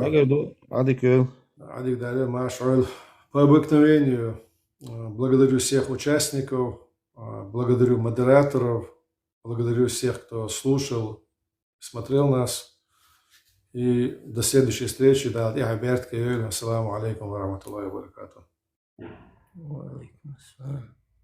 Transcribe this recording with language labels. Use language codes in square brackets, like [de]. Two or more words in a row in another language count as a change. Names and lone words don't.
[ru] Я говорю, Адик, Адик Дале Машаль. По обыкновению благодарю всех участников, благодарю модераторов, благодарю всех, кто слушал, смотрел нас. И до следующей встречи. Да, я Берт Киёль. [ar] السلام عليكم ورحمة الله وبركاته. وعليكم السلام.